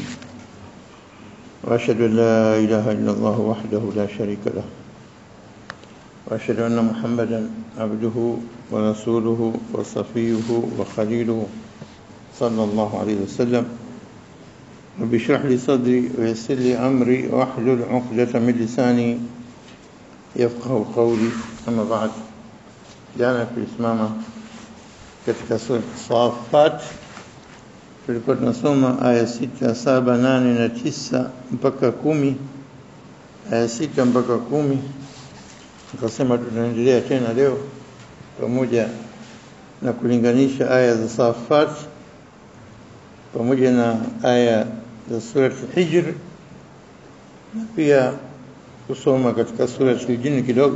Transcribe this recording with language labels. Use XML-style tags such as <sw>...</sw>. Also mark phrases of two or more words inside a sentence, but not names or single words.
<ar>وأشهد أن لا إله إلا الله وحده لا شريك له، وأشهد أن محمدا عبده ورسوله وصفيه وخليله صلى الله عليه وسلم. رب اشرح لي صدري ويسر لي أمري واحلل عقدة من لساني يفقه قولي. أما بعد،</ar> <sw>jana tulisimama katika sura Safat, tulikuwa tunasoma aya 6, 7, 8 na 9 mpaka 10. Aya 6 mpaka 10 tukasema tunaendelea tena leo pamoja na kulinganisha aya za Safat pamoja na aya za sura Al-Hijr, na pia kusoma katika sura Al-Jinn kidogo.</sw>